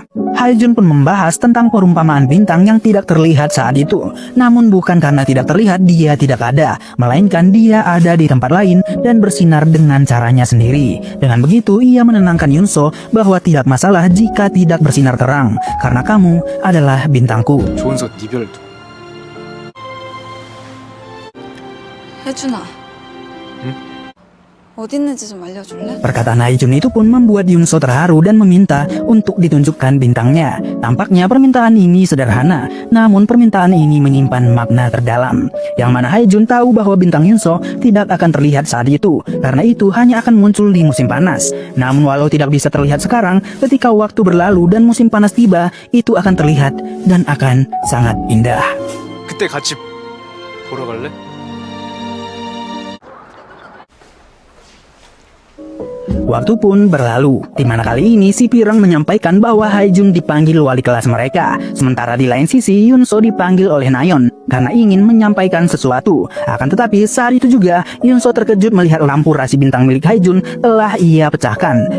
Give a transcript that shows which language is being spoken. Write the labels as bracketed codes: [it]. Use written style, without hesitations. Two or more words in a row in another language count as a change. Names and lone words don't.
[id] Haejun pun membahas tentang perumpamaan bintang yang tidak terlihat saat itu. Namun bukan karena tidak terlihat dia tidak ada, melainkan dia ada di tempat lain dan bersinar dengan caranya sendiri. Dengan begitu ia menenangkan Yunso bahwa tidak masalah jika tidak bersinar terang, karena kamu adalah bintangku. [ko] 조은서 이별도. 혜준아 어디 있는지 좀 알려줄래? [id] Perkataan Haejun itu pun membuat Yunso terharu dan meminta untuk ditunjukkan bintangnya. Tampaknya permintaan ini sederhana, namun permintaan ini menyimpan makna terdalam. Yang mana Haejun tahu bahwa bintang Yunso tidak akan terlihat saat itu, karena itu hanya akan muncul di musim panas. Namun walau tidak bisa terlihat sekarang, ketika waktu berlalu dan musim panas tiba, itu akan terlihat dan akan sangat indah. [ko] 그때 같이 보러 갈래? [id] Waktu pun berlalu, di mana kali ini si Pirang menyampaikan bahwa Haejun dipanggil wali kelas mereka. Sementara di lain sisi, Yunso dipanggil oleh Nayeon karena ingin menyampaikan sesuatu. Akan tetapi saat itu juga, Yunso terkejut melihat lampu rasi bintang milik Haejun telah ia pecahkan.